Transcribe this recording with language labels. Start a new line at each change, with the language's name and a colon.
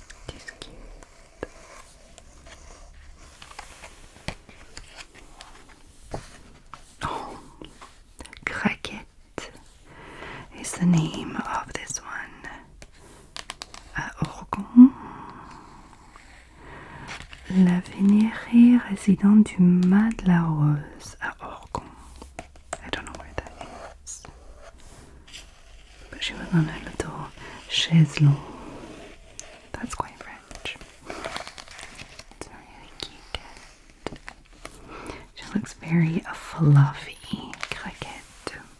English: She's cute. Oh, Craquette is the name of this one. Orgon.
French: La vénérée résidente du Mas de la Rose à Orgon.
English: I don't know where that is. But she was on a little chaise longue. That's quite French. It's a really cute cat. She looks very fluffy. Craquette.